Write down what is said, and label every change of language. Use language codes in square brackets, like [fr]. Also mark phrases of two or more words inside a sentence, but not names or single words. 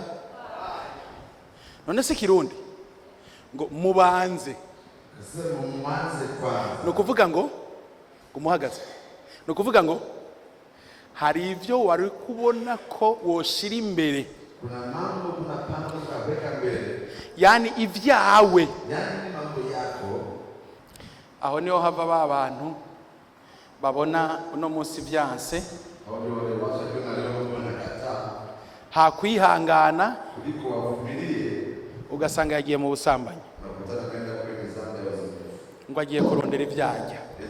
[rn] None se Kirundi ngo mubanze no kuvuga ngo umuhagaze, no kuvuga ngo hari ibyo wari kubona ko woshira imbere, [sw] kuna mambo tunapanga kuweka mbele, [rn] yani ibyawe, [sw] yani mambo yako. [rn] Aho niho hava ba bantu babona uno munsi byanse, hakwihangana ugasanga yagiye mu busambanyi, ngo agiye kurondera ibyajya.